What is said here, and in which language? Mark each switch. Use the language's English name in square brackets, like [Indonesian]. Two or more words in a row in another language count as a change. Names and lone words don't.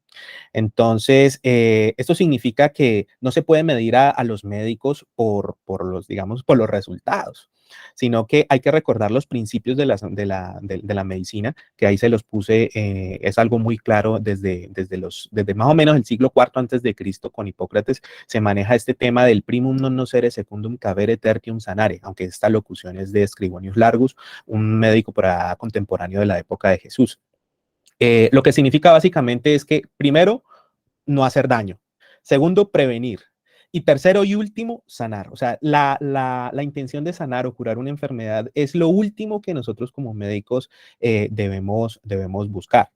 [Spanish] Entonces, esto significa que no se puede medir a los médicos por los, digamos, por los resultados, sino que hay que recordar los principios de la medicina, que ahí se los puse, es algo muy claro desde más o menos el siglo IV antes de Cristo con Hipócrates, se maneja este tema del [Latin] primum non nocere secundum cavere tertium sanare, [Spanish] aunque esta locución es de Scribonius Largus, un médico contemporáneo de la época de Jesús. Lo que significa básicamente es que, primero, no hacer daño. Segundo, prevenir. Y tercero y último, sanar. O sea, la intención de sanar o curar una enfermedad es lo último que nosotros como médicos debemos buscar.